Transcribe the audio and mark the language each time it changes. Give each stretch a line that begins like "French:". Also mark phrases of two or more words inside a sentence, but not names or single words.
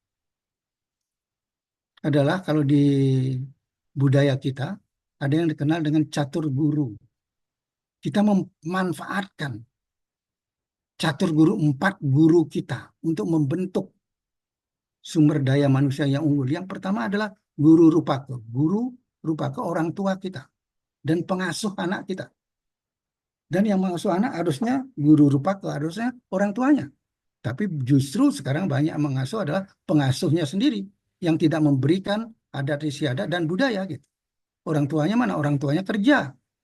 Indonesian: Adalah kalau di budaya kita ada yang dikenal dengan catur guru. Kita memanfaatkan catur guru, 4 guru kita untuk membentuk sumber daya manusia yang unggul. Yang pertama adalah guru rupaka. Guru rupaka orang tua kita dan pengasuh anak kita. Dan yang mengasuh anak harusnya guru rupaka, harusnya orang tuanya. Tapi justru sekarang banyak mengasuh adalah pengasuhnya sendiri yang tidak memberikan adat istiadat dan budaya gitu. Orang tuanya mana? Orang tuanya kerja.